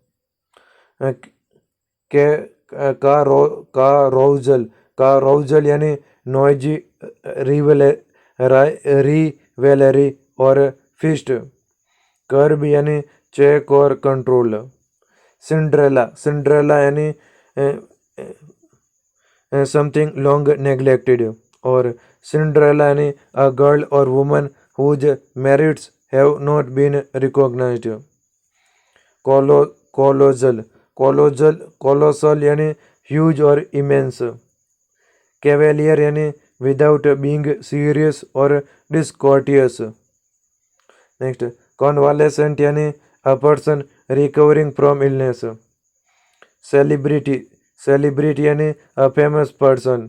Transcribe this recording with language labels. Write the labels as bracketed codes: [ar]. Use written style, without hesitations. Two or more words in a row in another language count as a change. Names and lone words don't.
[en] के carousal carousal यानी noisy revelry और feast। curb यानी check और control। Cinderella Cinderella यानी something long neglected। और Cinderella यानी a girl और woman whose merits have not been recognised। colo colossal colossal colossal यानी huge और immense। cavalier यानी without being serious और discourteous। next convalescent यानी a person recovering from illness। celebrity celebrity यानी a famous person।